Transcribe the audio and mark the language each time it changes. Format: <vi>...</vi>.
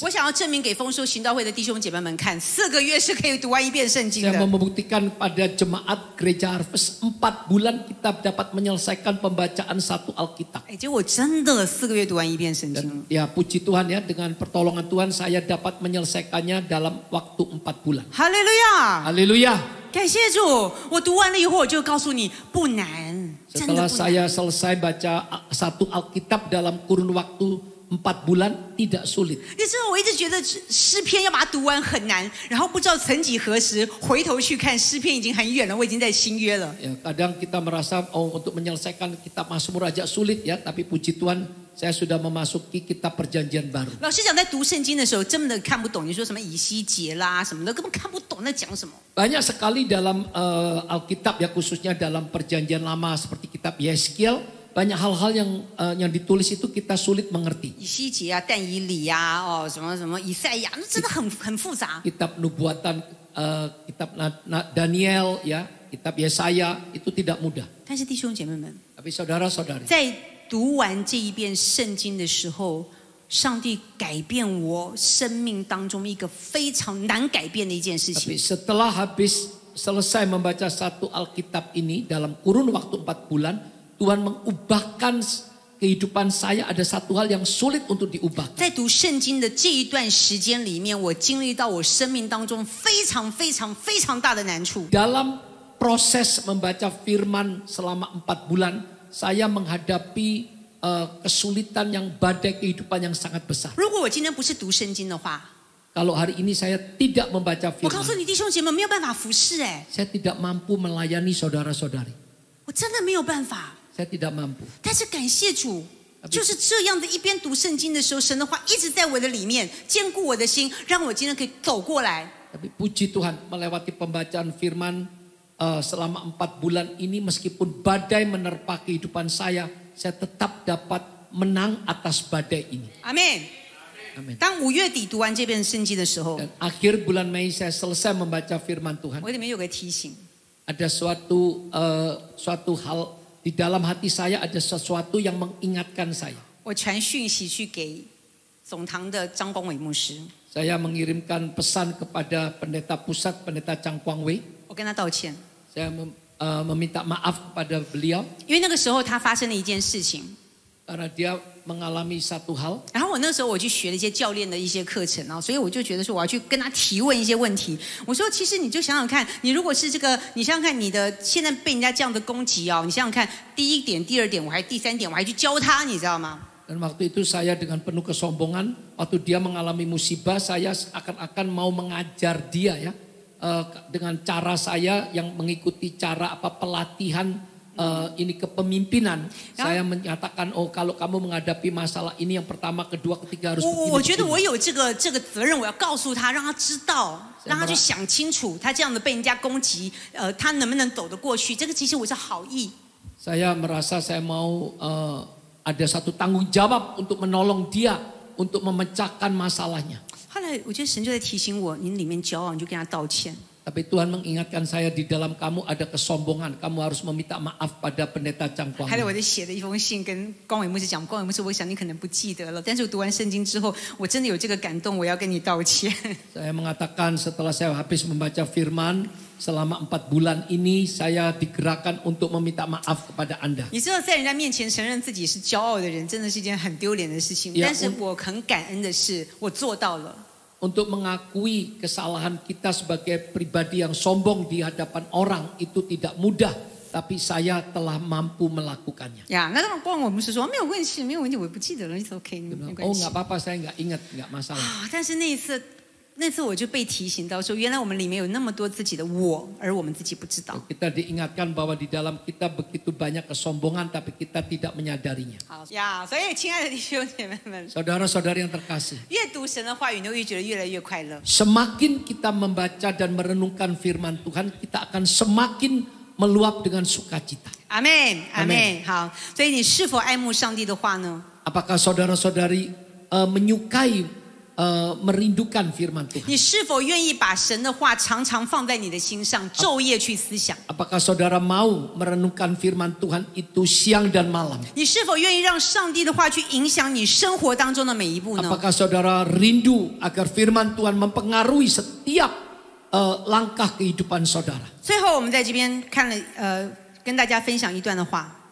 <zh>我想要证明给丰收行道会的弟兄姐妹们看，4个月是可以读完1遍圣经</zh> <id>Saya</id> <zh>的。</zh> <id>mau membuktikan pada jemaat gereja Harvest 4 bulan kita dapat menyelesaikan pembacaan 1 Alkitab.</id> <zh>结果真的4个月读完1遍圣经了。</zh> <id>Ya puji Tuhan ya, dengan pertolongan Tuhan saya dapat menyelesaikannya dalam waktu 4 bulan.</id> <zh>哈利路亚！</zh> <id>Haleluya.</id> <zh>感谢主，我读完了以后，我就告诉你，不难，真的</zh> <id>Setelah</id> <zh>不难。</zh> <id>saya selesai baca 1 Alkitab dalam kurun waktu 4 bulan, tidak sulit.</id> <zh>你知道，我一直觉得诗篇要把它读完很难，然后不知道曾几何时，回头去看诗篇已经很远了，我已经在新约了。</zh> <id>Ya, kadang kita merasa untuk menyelesaikan kitab Mazmur aja sulit ya, tapi puji Tuhan saya sudah memasuki kitab perjanjian baru.</id> <zh>老师讲在读圣经的时候，真的看不懂，你说什么以西结啦什么的，根本看不懂那讲什么。</zh> <id>Banyak sekali dalam Alkitab ya, khususnya dalam perjanjian lama seperti kitab Yeskiel, banyak hal-hal yang ditulis itu kita sulit mengerti.</id> <zh>以西结啊、但以理呀、什么什么以赛亚，那真的很复杂。</zh> <id>Kitab Nubuatan, kitab Daniel ya, kitab Yesaya itu tidak mudah.</id> <zh>但是弟兄姐妹们，</zh> <id>Tapi saudara-saudari,</id> <zh>在读完这一遍圣经的时候，上帝改变我生命当中一个非常难改变的一件事</zh> <id>tapi</id> <zh>情。</zh> <id>setelah selesai membaca 1 Alkitab ini dalam kurun waktu 4 bulan, Tuhan mengubahkan kehidupan saya. Ada satu hal yang sulit untuk diubah.</id> <zh>在读圣经的这一段时间里面，我经历到我生命当中非常大的难处。</zh> <id>Dalam proses membaca firman selama 4 bulan, saya menghadapi kesulitan yang badai kehidupan yang sangat besar.</id> <zh>如果我今天不是读圣经的话，</zh> <id>Kalau hari ini saya tidak membaca</id> <zh>我告诉</zh> <id>firman,</id> <zh>你弟兄姐妹没有办法服侍</zh> <id>saya tidak mampu melayani saudara-saudari.</id> <zh>我真的没有办法。</zh> <id>Saya tidak mampu.</id> <zh>但是感谢主，就是这样的一边读圣经的时候，神的话一直在我的里面坚固我的心，让我今天可以走过来。</zh> <id>Tapi puji Tuhan, melewati pembacaan firman selama 4 bulan ini, meskipun badai menerpa kehidupan saya tetap dapat menang atas badai ini.</id> <zh>阿门。</zh> <id>Amin.</id> <zh>当5月底读完这本圣经的时候，</zh> <id>Dan akhir bulan Mei saya selesai membaca firman Tuhan.</id> <zh>我里面有个提醒，</zh> <id>Ada suatu hal di dalam hati saya, ada sesuatu yang mengingatkan saya.</id> <zh>我传讯息去给总堂的张光伟牧师，</zh> <id>Saya mengirimkan pesan kepada pendeta pusat, pendeta Chang Kwang Wei.</id> <zh>我跟他道歉，</zh> <id>Saya meminta maaf kepada beliau</id> <zh>因为那个时候他发生了一件事情。</zh> <id>karena dia mengalami satu hal.</id> <zh>然后我那时候我去学了一些教练的一些课程啊，所以我就觉得说我要去跟他提问一些问题。我说其实你就想想看，你如果是这个，你想想看你的现在被人家这样的攻击哦，你想想看第一点、第二点，我还第三点我还去教他，你知道吗？</zh> <id>Dan waktu itu saya dengan penuh kesombongan, waktu dia mengalami musibah, saya akan mau mengajar dia ya dengan cara saya yang mengikuti cara pelatihan ini kepemimpinan. Saya menyatakan, oh kalau kamu menghadapi masalah ini yang pertama, kedua, ketiga harus begini.</id> <zh>我觉得我有这个责任，我要告诉他，让他知道，让他去想清楚，他这样的被人家攻击，他能不能走得过去？这个其实我是好意。</zh> <id>Saya merasa saya mau ada satu tanggung jawab untuk menolong dia untuk memecahkan masalahnya.</id> <zh>后来我觉得神就在提醒我，你里面骄傲，你就跟他道歉。</zh> <id>Tapi Tuhan mengingatkan saya di dalam kamu ada kesombongan. Kamu harus meminta maaf pada pendeta Chang Kwang.</id> <zh>还有我在写的一封信跟光伟牧师讲，光伟牧师，我想你可能不记得了，但是我读完圣经之后，我真的有这个感动，我要跟你道歉。</zh> <id>Saya mengatakan setelah saya habis membaca firman, selama 4 bulan ini saya digerakkan untuk meminta maaf kepada Anda.</id> <zh>你知道，在人家面前承认自己是骄傲的人，真的是一件很丢脸的事情。但是我很感恩的是，我做到了。</zh> <id>Untuk mengakui kesalahan kita sebagai pribadi yang sombong di hadapan orang itu tidak mudah, tapi saya telah mampu melakukannya.</id> <zh>呀，那光伟牧师说没有问题，没有问题，我不记得了，</zh> <en>it's OK，</en> <zh>没关</zh> <id>Oh</id> <zh>系。</zh> <id>nggak apa-apa, saya nggak ingat, nggak masalah.</id> <zh>但是那次我就被提醒到说，原来我们里面有那么多自己的我，而我们自己不知道。</zh> <id>Kita diingatkan bahwa di dalam kita begitu banyak kesombongan, tapi kita tidak menyadarinya.</id> <zh>好呀，所以亲爱的弟兄姐妹们，</zh> <id>Saudara-saudari yang terkasih,</id> <zh>越读神的话语，你会觉得越来越快乐。</zh> <id>semakin kita membaca dan merenungkan firman Tuhan, kita akan semakin meluap dengan sukacita.</id> <zh>阿妹，阿妹，好。所以你是否爱慕上帝的话呢？</zh> <id>Apakah saudara-saudari menyukai, merindukan firman Tuhan?</id> <zh>你是否愿意把神的话常常放在你的心上，昼夜去思想？</zh> <id>Apakah saudara mau merenungkan firman Tuhan itu siang dan malam?</id> <zh>你是否愿意让上帝的话去影响你生活当中的每一步呢？</zh> <id>Apakah saudara rindu agar firman Tuhan mempengaruhi setiap langkah kehidupan saudara?</id> <zh>最后，我们在这边看了跟大家分享一段的话。</zh>